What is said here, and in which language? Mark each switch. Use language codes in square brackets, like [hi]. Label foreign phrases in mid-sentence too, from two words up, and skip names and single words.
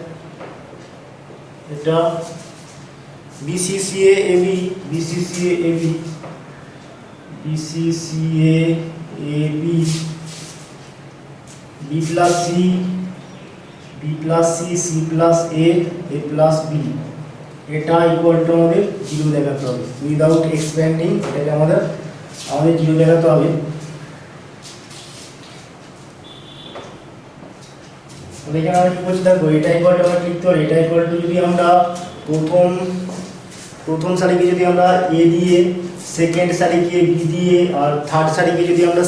[bn] এটা [en] BCCA AB BCCA AB BCCA AB B plus C B plus C C plus A A plus B [bn] এটা [en] equal to [bn] আমাদের 0 দেখাতে হবে [en] without expanding, [bn] এটাকে আমাদের 0 দেখাতে হবে। এখানে আমরা কি বলছি দেখো এটা [en] equal to [bn] আমরা লিখতে পারি এটা [en] equal to [bn] যদি আমরা প্রথম সারিকে যদি আমরা এ দিয়ে, সেকেন্ড সারিকে বি দিয়ে, আর থার্ড সারিকে যদি আমরা